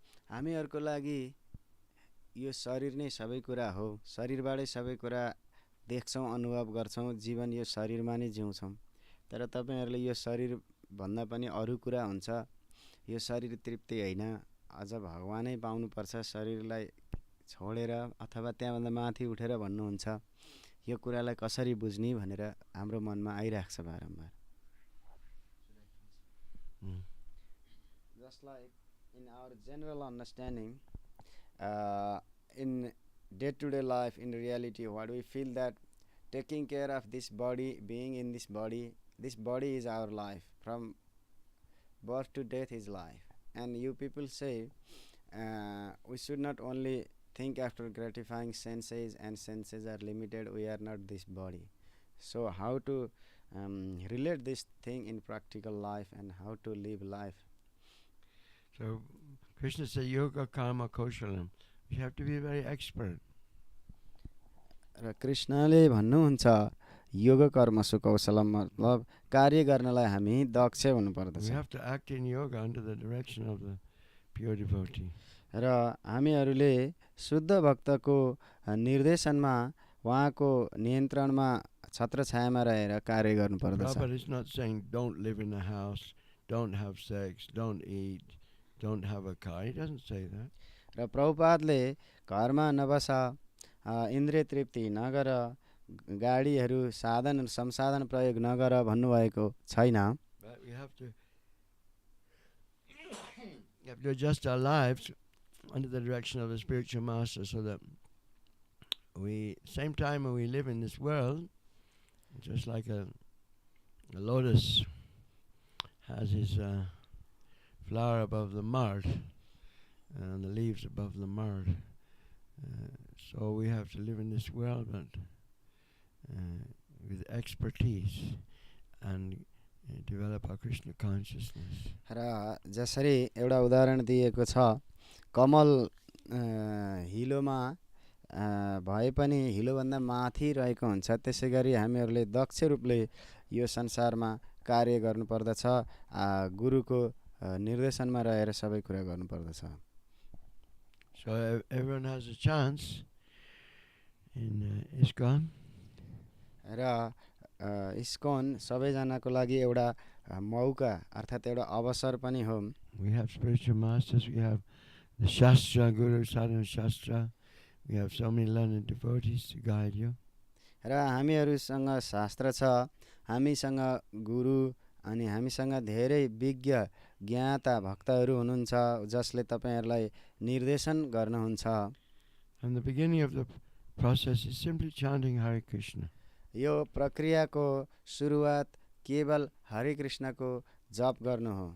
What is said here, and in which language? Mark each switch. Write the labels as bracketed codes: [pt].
[ne] हामीहरूको लागि यो शरीर नै सबै कुरा हो, शरीरबाटै सबै कुरा देख्छौँ अनुभव गर्छौँ जीवन यो शरीरमा नै जिउँछौँ तर तपाईहरुले यो शरीर भन्दा पनि अरु कुरा हुन्छ यो शरीर तृप्ति हैन अझ भगवानै पाउनुपर्छ शरीरलाई छोडेर अथवा त्यहाँभन्दा माथि उठेर भन्नुहुन्छ यो कुरालाई कसरी बुझ्ने भनेर हाम्रो मनमा आइराख्छ बारम्बार [en] Just like in our general understanding in day-to-day life in reality what we feel that taking care of this body being in this body is our life from birth to death is life and you people say we should not only think after gratifying senses and senses are limited we are not this body so how to relate this thing in practical life and how to live life So Krishna said [sa] yoga karma kaushalam. [en] You have to be very expert. [ne] र कृष्णले भन्नुहुन्छ [sa] योग कर्म सुकौशलम [ne] मतलब कार्य गर्नलाई हामी दक्ष हुनु पर्दछ [en] We have to act in yoga under the direction of the pure devotee. [ne] र हामीहरूले शुद्ध भक्तको निर्देशनमा उहाँको नियन्त्रणमा छत्रछायामा रहेर कार्य गर्नु पर्दछ [en] Prabhupada is not saying don't live in a house, don't have sex, don't eat, don't have a car. He doesn't say that. [ne] र प्रभुपादले घरमा नबस इन्द्रिय तृप्ति नगर गाडीहरू साधन संसाधन प्रयोग नगर भन्नुभएको छैन [en] But we have to adjust our lives under the direction of the spiritual master so that we, same time when we live in this world, just like a lotus has his flower above the mud and the leaves above the mud. So we have to live in this world, but with expertise and develop our Krishna consciousness. [ne] र जसरी एउटा उदाहरण दिएको छ कमल हिलोमा भए पनि हिलोभन्दा माथि रहेको हुन्छ त्यसैगरी हामीहरूले दक्ष रूपले यो संसारमा कार्य गर्नुपर्दछ गुरुको निर्देशनमा रहेर सबै कुरा गर्नुपर्दछ [en] So everyone has a chance in ISKCON. [ne] र ISKCON सबैजनाको लागि एउटा मौका अर्थात् एउटा अवसर पनि हो [en] We have spiritual masters, we have the Shastra, Guru Sadhana Shastra, we have so many learned devotees to guide you. [ne] र हामीहरूसँग शास्त्र छ हामीसँग गुरु अनि हामीसँग धेरै विज्ञ ज्ञाता भक्तहरू हुनुहुन्छ जसले तपाईहरुलाई निर्देशन गर्नुहुन्छ [en] And the beginning of the process is simply chanting Hare Krishna. [ne] यो प्रक्रियाको सुरुवात केवल हरे कृष्णको जप गर्नु हो